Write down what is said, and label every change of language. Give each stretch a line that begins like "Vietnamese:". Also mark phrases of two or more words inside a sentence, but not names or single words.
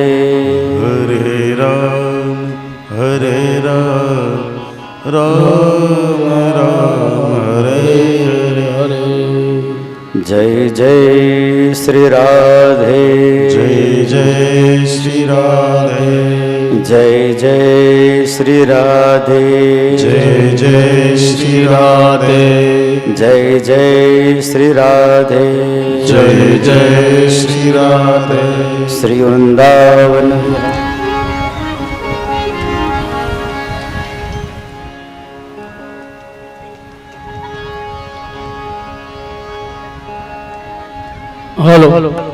Gujarati: હરે રામ રામ રામ હરે હરે. જય જય શ્રી રાધે, જય જય શ્રી રાધે,
Hindi: जय जय श्री राधे जय जय श्री राधे जय जय श्री राधे जय जय श्री राधे श्री वृंदावन हेलो